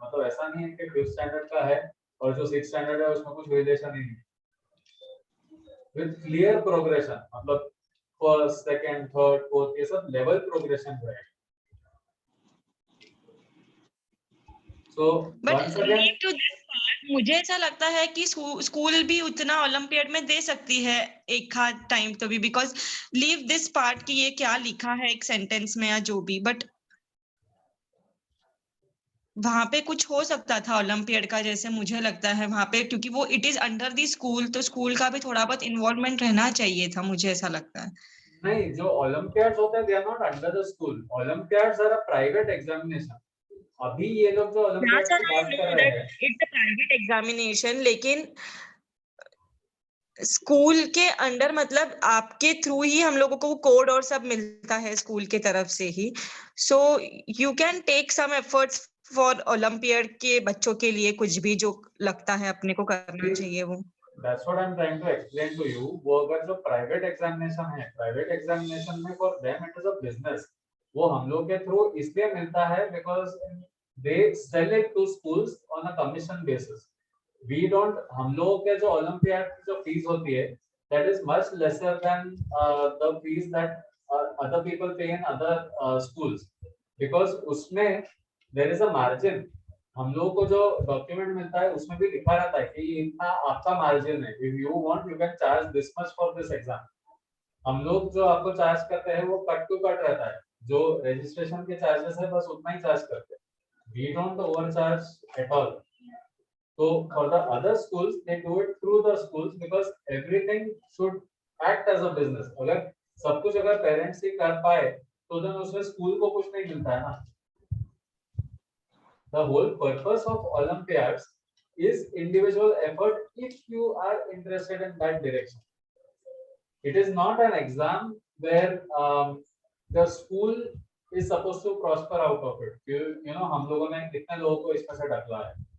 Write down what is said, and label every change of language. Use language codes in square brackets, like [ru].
[hi] मतलब ऐसा नहीं है कि 5th standard का है और जो 6th standard है उसमें कुछ रिलेशन ही नहीं. [en] With clear progression, मतलब first, second, third, fourth [hi] ये सब [en] level progression रहेगा. So but once again, leave to this part [hi] मुझे ऐसा लगता है कि स्कूल भी उतना ओलंपियाड में दे सकती है एक आध टाइम तो भी. [en] because leave this part [hi] कि ये क्या लिखा है एक सेंटेंस में या जो भी. बट वहां पे कुछ हो सकता था ओलंपियाड का जैसे मुझे लगता है वहां पे क्योंकि वो [en] it is under the school [hi] तो स्कूल का भी थोड़ा बहुत इन्वॉल्वमेंट रहना चाहिए था. मुझे ऐसा लगता है. नहीं, जो ओलंपियाड्स होते हैं [en] they are not under the school. Olympiads are a private examination. [hi] अभी ये लोग जो ओलंपियाड की बात कर रहे हैं, [en] it's a private examination [hi] लेकिन स्कूल के अंडर मतलब आपके थ्रू ही हम लोगों को कोड और सब मिलता है स्कूल के तरफ से ही. [en] so you can take some efforts for [hi] olympiad के बच्चों के लिए कुछ भी जो लगता है अपने को करना चाहिए वो. [en] That's what I'm trying to explain to you. [hi] वो अगर जो प्राइवेट एग्जामिनेशन है, प्राइवेट एग्जामिनेशन में [en] for them it is a business. [hi] वो हम लोग के थ्रू इसलिए मिलता है [en] because they sell it to schools on a commission basis. We don't, [hi] हम लोगों के जो ओलंपियाड की जो फीस होती है [en] that is much lesser than the fees that other people pay in other schools, because उसमें there is a margin. [hi] हम लोगों को जो डॉक्यूमेंट मिलता है उसमें भी लिखा रहता है कि इतना आपका मार्जिन है, [en] if you want you can charge this much for this exam. [hi] हम लोग जो आपको चार्ज करते हैं वो कट टू कट रहता है, जो रजिस्ट्रेशन के चार्जेस है बस उतना ही चार्ज करते हैं, [en] we don't overcharge at all. So for the other schools, they do it through the schools because everything should act as a business. [hi] अगर सब कुछ अगर पेरेंट्स ही कर पाए तो then उसमें स्कूल को कुछ नहीं मिलता है ना. [en] The whole purpose of Olympiads is individual effort if you are interested in that direction. It is not an exam where the school is supposed to prosper out of it. You know, [hi] हम लोगों ने कितने लोगों को इसमें से ढकला है.